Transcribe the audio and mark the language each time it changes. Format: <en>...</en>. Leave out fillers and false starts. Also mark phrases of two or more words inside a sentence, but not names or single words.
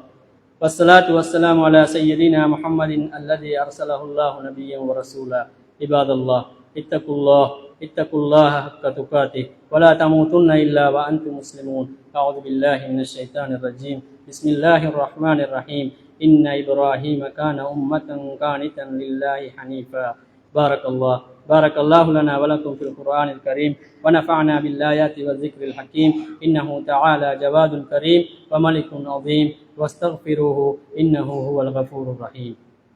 <ar>والصلاة والسلام على سيدنا محمد الذي أرسله الله نبيا ورسولا. عباد الله، اتقوا الله حق تقاته ولا تموتن إلا وأنتم مسلمون. أعوذ بالله من الشيطان الرجيم. بسم الله الرحمن الرحيم. إن إبراهيم كان أمة قانتا لله حنيفا. بارك الله لنا ولكم في القرآن الكريم ونفعنا بالآيات والذكر الحكيم. إنه تعالى جواد كريم وملك عظيم واستغفروه إنه هو الغفور الرحيم.</ar>